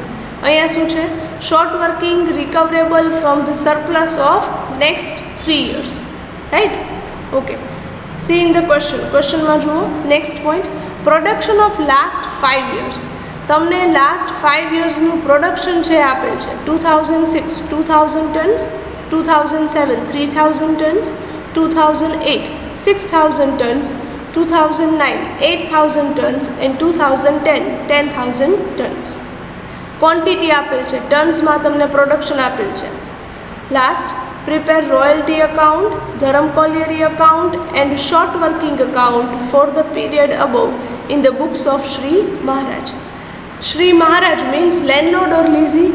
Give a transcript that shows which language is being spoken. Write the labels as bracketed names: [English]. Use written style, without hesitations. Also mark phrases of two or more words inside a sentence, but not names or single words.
[Gujarati] અહીંયા શું છે? [English] short working recoverable from the surplus of next 3 years. Right? OK. see in the question. [Gujarati] ક્વેશ્ચનમાં જુઓ [English] next point, production of last 5 years. [Gujarati] તમને [English] last 5 years [Gujarati] નું પ્રોડક્શન છે આપેલ છે. [English] 2006 2000 tons, 2007 3000 tons, 2008 6000 tons, 2009 8000 tons and 2010 10,000 tons. [Gujarati] ક્વોન્ટિટી આપેલ છે, ટન્સમાં તમને પ્રોડક્શન આપેલ છે. [English] Last, prepare royalty account, Dharam colliery account and short working account for the period above in the books of Shri Maharaj. Shri Maharaj means landlord or lessee.